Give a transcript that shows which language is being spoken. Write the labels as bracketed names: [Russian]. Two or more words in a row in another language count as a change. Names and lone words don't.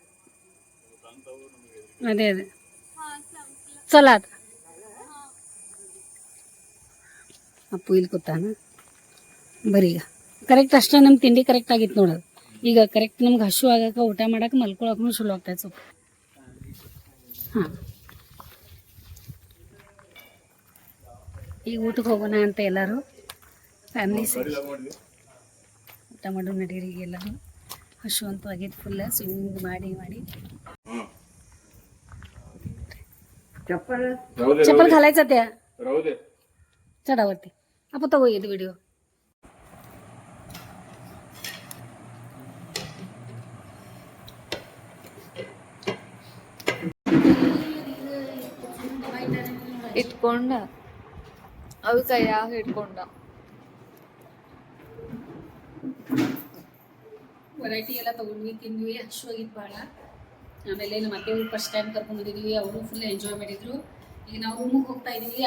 [Kannada] ಅದೇ ಚಲ ಅದ ಅಪ್ಪು ಇಲ್ಲಿ ಕೂತಾನ ಬರೀ ಈಗ ಕರೆಕ್ಟ್ ಅಷ್ಟೇ ನಮ್ಮ ತಿಂಡಿ ಕರೆಕ್ಟ್ ಆಗಿತ್ತು ನೋಡೋದು ಈಗ ಕರೆಕ್ಟ್ ನಮ್ಗೆ ಹಸು ಆಗಕ್ಕೆ ಊಟ ಮಾಡಕ್ಕೆ ಮಲ್ಕೊಳಕ್ಕೂ ಚಲೋ ಆಗ್ತೈತೆ ಸ್ವಲ್ಪ ಹಾಂ ಈಗ ಊಟಕ್ಕೆ ಹೋಗೋಣ ಅಂತ ಎಲ್ಲರೂ ಫ್ಯಾಮಿಲಿ ಸೇರಿ ಊಟ ಮಾಡೋ ನಡೀರಿ ಈಗ ಎಲ್ಲರೂ ಹಸು ಅಂತೂ ಆಗಿದ್ದು ಫುಲ್ಲ ಸ್ವಿಮ್ಮಿಂಗ್ ಮಾಡಿ [Marathi] चप्पल घालायचं त्या चढावरती आपण तो येत व्हिडिओ [Kannada] ಇಟ್ಕೊಂಡ ಅವು ಕೈಯಾಗ ಇಟ್ಕೊಂಡ ವೆರೈಟಿ ಎಲ್ಲ ತೊಗೊಂಡ್ವಿ ತಿಂದ್ವಿ ಹಸುವಾಗಿತ್ತು ಭಾಳ ಆಮೇಲೆ ನಮ್ಮ ಅತ್ತೆ ಫಸ್ಟ್ ಟೈಮ್ ಕರ್ಕೊಂಡು ಬಂದಿದ್ವಿ ಅವರು ಫುಲ್ ಎಂಜಾಯ್ ಮಾಡಿದ್ರು ಈಗ ನಾವು ರೂಮಿಗೆ ಹೋಗ್ತಾ ಇದೀವಿ.